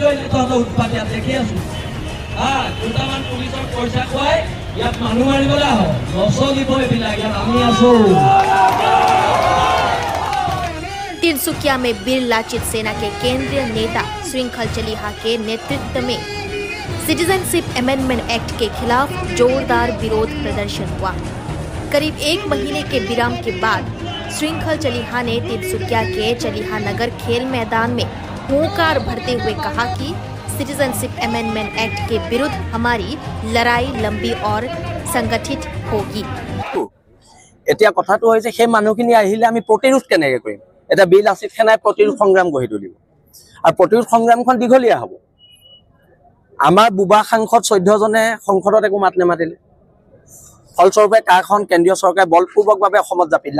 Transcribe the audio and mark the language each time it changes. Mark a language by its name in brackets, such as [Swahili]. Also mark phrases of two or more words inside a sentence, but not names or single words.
[Assamese] হইলে তহত উৎপাত ইয়াত দেখি আছো দুটামান পুলিচৰ পইচা খুৱাই ইয়াত মানুহ মাৰিবলৈ আহ নচলিব এইবিলাক ইয়াত আমি আছো। [Hindi] तिनसुकिया में वीर लाचित सेना के केंद्रीय नेता श्रृंखल चलीहा के नेतृत्व में सिटीजनशिप अमेंडमेंट एक्ट के खिलाफ जोरदार विरोध प्रदर्शन हुआ। करीब एक महीने के विराम के बाद श्रृंखल चलीहा ने तिनसुकिया के चलीहा नगर खेल मैदान में हुंकार भरते हुए कहा कि सिटीजनशिप अमेंडमेंट एक्ट के विरुद्ध हमारी लड़ाई लंबी और संगठित होगी। [Assamese] এতিয়া কথাটো হৈছে সেই মানুহখিনি আহিলে আমি প্ৰতিৰোধ কেনেকৈ কৰিম। এটা বিল লাচিত সেনাই প্ৰতিৰোধ সংগ্ৰাম গঢ়ি তুলিব আৰু প্ৰতিৰোধ সংগ্ৰামখন দীঘলীয়া হ'ব। আমাৰ বুবা সাংসদ 14 জনে সংসদত একো মাত নেমাতিলে। ফলস্বৰূপে কাৰখন কেন্দ্ৰীয় চৰকাৰে বলপূৰ্বকভাৱে অসমত জাপি দিলে।